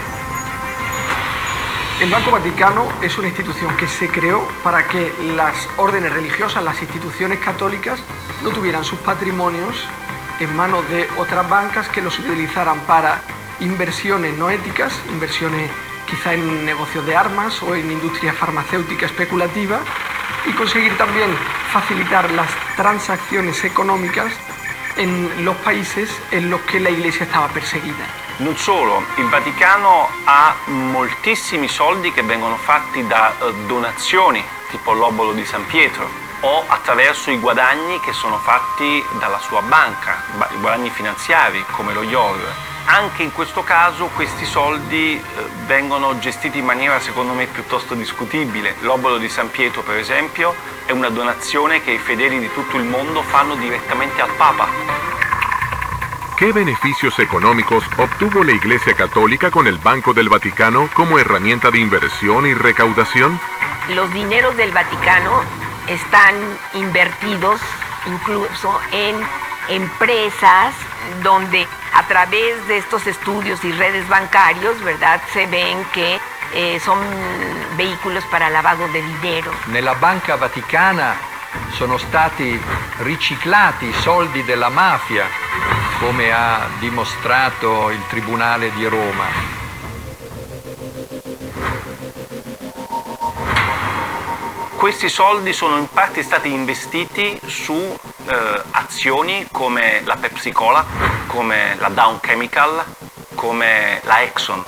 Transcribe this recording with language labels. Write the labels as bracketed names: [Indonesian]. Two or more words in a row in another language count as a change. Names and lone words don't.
[Spanish] El Banco Vaticano es una institución que se creó para que las órdenes religiosas, las instituciones católicas, no tuvieran sus patrimonios en manos de otras bancas que los utilizaran para inversiones no éticas, inversiones quizá en negocios de armas o en industria farmacéutica especulativa, y conseguir también facilitar las transacciones económicas en los países en los [Italian] che la Iglesia stava perseguita. Non solo, il Vaticano ha moltissimi soldi che vengono fatti da donazioni, tipo l'obolo di San Pietro, o attraverso i guadagni che sono fatti dalla sua banca, i guadagni finanziari come lo IOR. Anche in questo caso questi soldi vengono gestiti in maniera secondo me piuttosto discutibile. L'obolo di San Pietro, per esempio, è una donazione che i fedeli di tutto il mondo fanno direttamente al Papa. [Spanish] ¿Qué beneficios económicos obtuvo la Iglesia Católica con el Banco del Vaticano como herramienta de inversión y recaudación? Los dineros del Vaticano están invertidos incluso en empresas donde a través de estos estudios y redes bancarios, ¿verdad?, se ven que son vehículos para lavado de dinero. [Italian] Nella Banca Vaticana sono stati riciclati i soldi della mafia, come ha dimostrato il Tribunale di Roma. Questi soldi sono in parte stati investiti su azioni come la Pepsi Cola, come la Dow Chemical, come la Exxon.